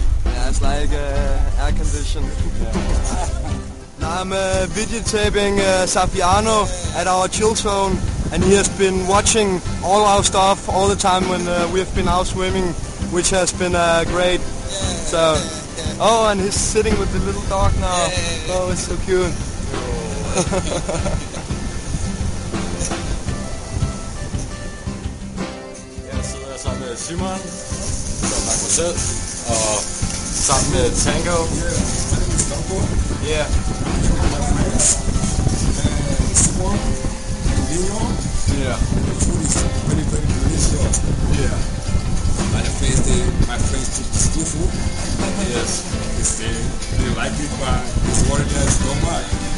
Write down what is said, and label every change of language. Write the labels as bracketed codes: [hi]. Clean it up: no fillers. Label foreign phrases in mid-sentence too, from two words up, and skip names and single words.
[en] Yeah, it's like air conditioned. Now I'm videotaping Safiano at our chill zone, and he has been watching all our stuff all the time when we have been out swimming, which has been great. So, oh, and he's sitting with the little dog now. Oh, it's so cute. [da] Jeg sidder sammen med Simon, som er mig selv, og sammen med Tango. [en] Yeah. Simon, Leon, Yeah. very delicious. Yeah. My friends took the school food. Yes. They like it, but it's worried that it's not much.